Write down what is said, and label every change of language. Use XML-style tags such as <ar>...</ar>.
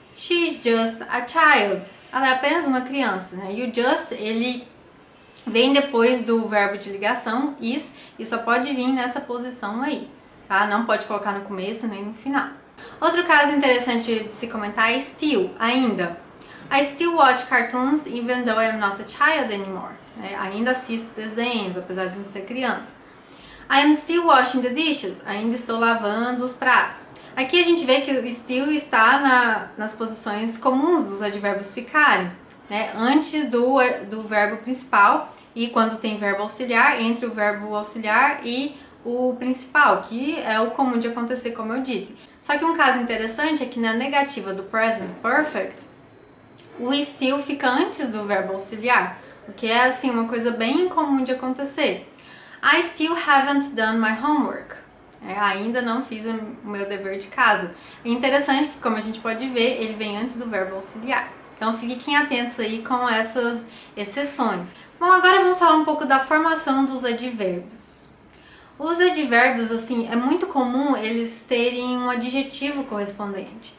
<en>She is just a child.</en> <pt>Ela é apenas uma criança, né? E o just, ele vem depois do verbo de ligação, is, e só pode vir nessa posição aí, tá? Não pode colocar no começo nem no final. Outro caso interessante de se comentar é still, ainda.</pt> <en>I still watch cartoons even though I'm not a child anymore.</en> <pt>Ainda assisto desenhos, apesar de não ser criança.</pt> <en>I am still washing the dishes.</en> <pt>Ainda estou lavando os pratos. Aqui a gente vê que o still está nas posições comuns dos advérbios ficarem, né? Antes do verbo principal e quando tem verbo auxiliar, entre o verbo auxiliar e o principal, que é o comum de acontecer, como eu disse. Só que um caso interessante é que na negativa do present perfect, o still fica antes do verbo auxiliar, o que é assim uma coisa bem incomum de acontecer.</pt> <en>I still haven't done my homework.</en> <pt>Ainda não fiz o meu dever de casa. É interessante que, como a gente pode ver, ele vem antes do verbo auxiliar. Então fiquem atentos aí com essas exceções. Bom, agora vamos falar um pouco da formação dos advérbios. Os advérbios, assim, é muito comum eles terem um adjetivo correspondente.</pt>